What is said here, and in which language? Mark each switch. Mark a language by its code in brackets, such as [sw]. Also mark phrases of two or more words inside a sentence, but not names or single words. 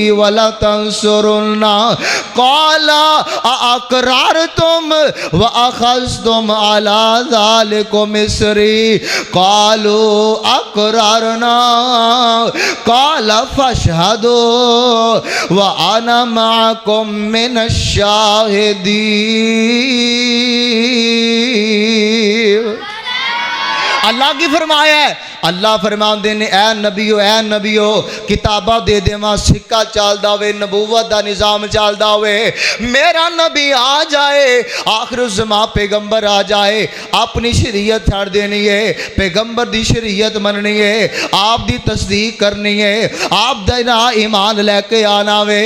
[ar] ولتنصرنه قال أأقررتم وأخذتم على ذلكم إصري قالوا أقررنا قال فاشهدوا وأنا معكم من الشاهدين. [pa] اللہ کی فرمایا ہے. اللہ فرماتے نے اے نبیو کتابا دے دیوا، سکہ چلدا ہووے، نبوت دا نظام چلدا ہووے، میرا نبی آ جائے، آخر زماں پیغمبر آ جائے، اپنی شریعت چھڈ دینی ہے، پیغمبر دی شریعت مننی ہے، آپ دی تصدیق کرنی ہے، آپ دا ایمان لےکے آنا وے.